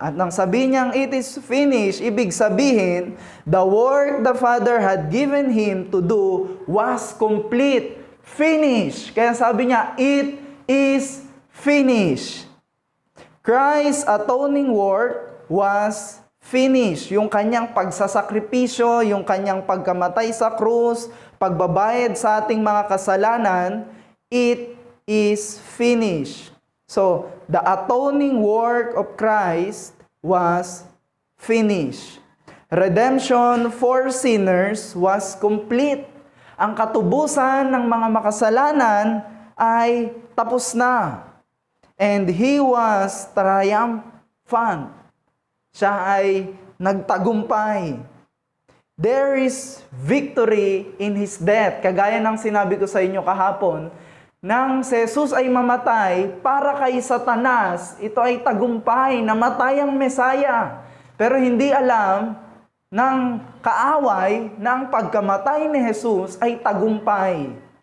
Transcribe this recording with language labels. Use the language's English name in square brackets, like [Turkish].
[Filipino] At nang sabihin niyang [English] it is finished, [Filipino] ibig sabihin, [English] the work the Father had given him to do was complete, finished. [Filipino] Kaya sabi niya, [English] it is finished. Christ's atoning work was finished. [Filipino] Yung kanyang pagsasakripisyo, yung kanyang pagkamatay sa krus, pagbabayad sa ating mga kasalanan, [English] it is finished. So, the atoning work of Christ was finished. Redemption for sinners was complete. [Filipino] Ang katubusan ng mga makasalanan ay tapos na. [English] And He was triumphant. [Filipino] Siya ay nagtagumpay. [English] There is victory in His death. [Filipino] Kagaya ng sinabi ko sa inyo kahapon, nang si Jesus ay mamatay para kay Satanas, ito ay tagumpay, namatay ang Mesaya. Pero hindi alam ng kaaway na ang pagkamatay ni Jesus ay tagumpay.